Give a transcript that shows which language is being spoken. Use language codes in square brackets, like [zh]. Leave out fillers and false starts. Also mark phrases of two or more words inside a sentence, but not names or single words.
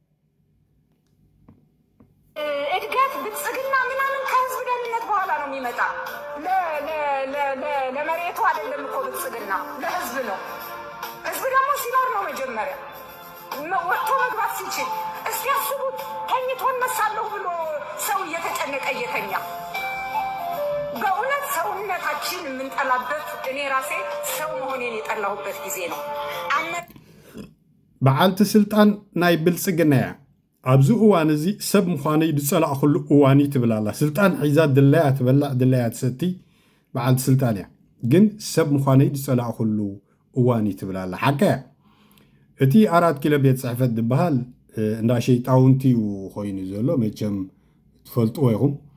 [am] እድገት ብልጽግና ምናምን ከህዝብ ደህንነት በኋላ ነው የሚመጣ። ለመሬቱ አይደለም እኮ ብልጽግና ለህዝብ ነው። ህዝብ ደግሞ ሲኖር ነው መጀመሪያ ወጥቶ መግባት ሲችል። እስቲ ያስቡት ተኝቶ እነሳለሁ ብሎ ሰው እየተጨነቀ እየተኛ በእውነት ሰውነታችን የምንጠላበት እኔ ራሴ ሰው መሆኔን የጠላሁበት ጊዜ ነው። [ti] በዓልቲ ስልጣን ናይ ብልጽግና እያ ኣብዚ እዋን እዚ ሰብ ምዃነይ ዝፀላእኽሉ እዋን ትብል ኣላ ስልጣን ሒዛ ድለያ ትበላዕ ድለያ ትሰቲ በዓልቲ ስልጣን እያ ግን ሰብ ምዃነይ ዝፀላእኽሉ እዋን ትብል ኣላ ሓቀ እቲ 4 ኪሎ ቤት ፅሕፈት ዝበሃል እንዳ ሸይጣውንቲ ኮይኑ ዘሎ መቸም ትፈልጥዎ ኢኹም